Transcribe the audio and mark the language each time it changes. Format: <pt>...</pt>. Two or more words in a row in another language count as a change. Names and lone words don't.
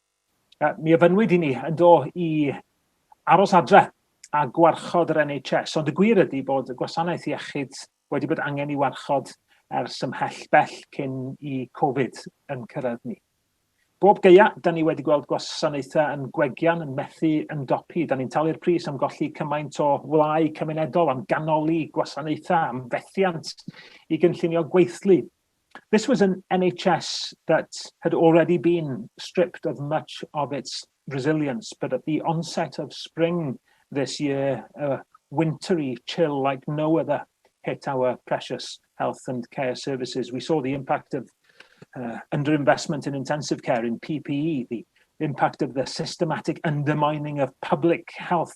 <cy>Mi ofynwyd i ni yn dod i aros adre a gwarchod yr NHS, ond y gwir ydy bod y gwasanaeth iechyd wedi bod angen i warchod ers ymhell bell cyn i Covid yn cyrraedd ni. Bob geia, da ni wedi gweld gwasanaethau yn gwegian, yn methu, yn dopi. Da ni'n talu'r pris am golli cymaint o wlau cymunedol, am ganoli gwasanaethau, am fethiant i gynllunio gweithlu.</cy> <en>This was an NHS that had already been stripped of much of its resilience, but at the onset of spring this year, a wintry chill like no other hit our precious health and care services. We saw the impact of underinvestment in intensive care, in PPE, the impact of the systematic undermining of public health.</en>